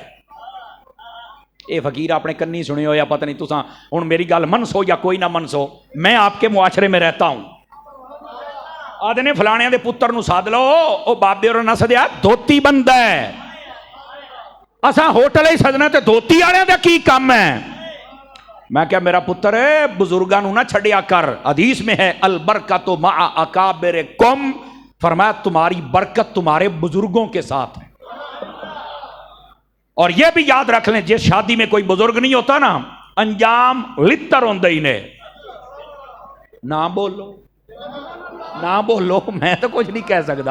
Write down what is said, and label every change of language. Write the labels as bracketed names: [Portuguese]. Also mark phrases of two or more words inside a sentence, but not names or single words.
[Punjabi] اے فقیر اپنے کنی سنے ہو یا پتہ نہیں، تساں ہن میری گل منسو یا کوئی نہ منسو، [Urdu] میں آپ کے معاشرے میں رہتا ہوں۔ [Punjabi] آدھے نے فلانے دے پتر نو ساد لو، او بابے اور نہ سدیا دھوتی بندا ہے۔ اساں ہوٹل ہی سجنا تے دھوتی والے دا کی کام ہے؟ میں کیا میرا پتر ہے بزرگاں نو نہ چھڑیا کر، [Urdu] حدیث میں ہے [Arabic] البرکۃ مع اکابرکم، [Urdu] فرمایا تمہاری برکت تمہارے بزرگوں کے ساتھ ہے۔ اور یہ بھی یاد رکھ لیں جس شادی میں کوئی بزرگ نہیں ہوتا نا، [Punjabi] انجام لتر ہوندے ہی نے۔ [Urdu] نہ بولو نہ بولو، میں تو کچھ نہیں کہہ سکتا۔